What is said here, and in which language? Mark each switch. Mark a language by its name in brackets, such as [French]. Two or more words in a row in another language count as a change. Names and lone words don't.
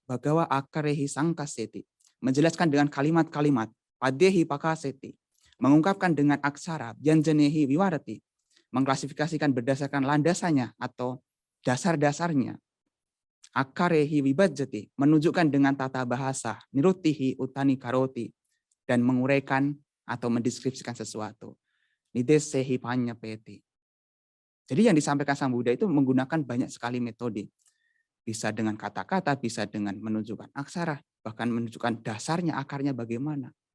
[Pali] Bhagawa akarehi sangkaseti. [Indonesian] Menjelaskan dengan kalimat-kalimat. [Pali] Padehi pakaseti. [Indonesian] Mengungkapkan dengan aksara. [Pali] Byanjanehi viwarati. [Indonesian] Mengklasifikasikan berdasarkan landasannya atau dasar-dasarnya. [Pali] Akarehi vibajati. [Indonesian] Menunjukkan dengan tata bahasa. [Pali] Nirutihi utani karoti. [Indonesian] Dan menguraikan atau mendeskripsikan sesuatu. [Pali] Nidesehi panyapeti. [Indonesian] Jadi yang disampaikan Sang Buddha itu menggunakan banyak sekali metode. Bisa dengan kata-kata, bisa dengan menunjukkan aksara, bahkan menunjukkan dasarnya, akarnya bagaimana.